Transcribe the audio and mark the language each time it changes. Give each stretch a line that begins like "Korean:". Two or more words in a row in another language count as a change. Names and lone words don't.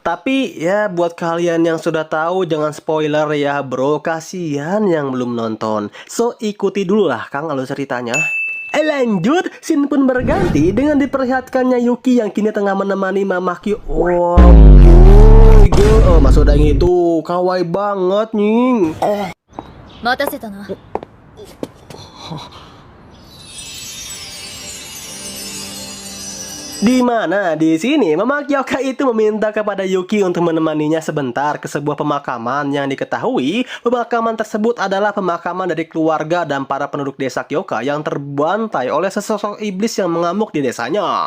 Indonesian: Tapi ya buat kalian yang sudah tahu jangan spoiler ya bro, kasihan yang belum nonton. So ikuti dulu lah Kang alur ceritanya. Lanjut, scene pun berganti dengan diperlihatkannya Yuki yang kini tengah menemani Mama Kyo. Mas Odang itu kawaii banget nying.
Japanese: 待たせたな。
Indonesian: Di mana di sini Mama Kyoka itu meminta kepada Yuki untuk menemaninya sebentar ke sebuah pemakaman yang diketahui pemakaman tersebut adalah pemakaman dari keluarga dan para penduduk desa Kyoka yang terbantai oleh sesosok iblis yang mengamuk di desanya.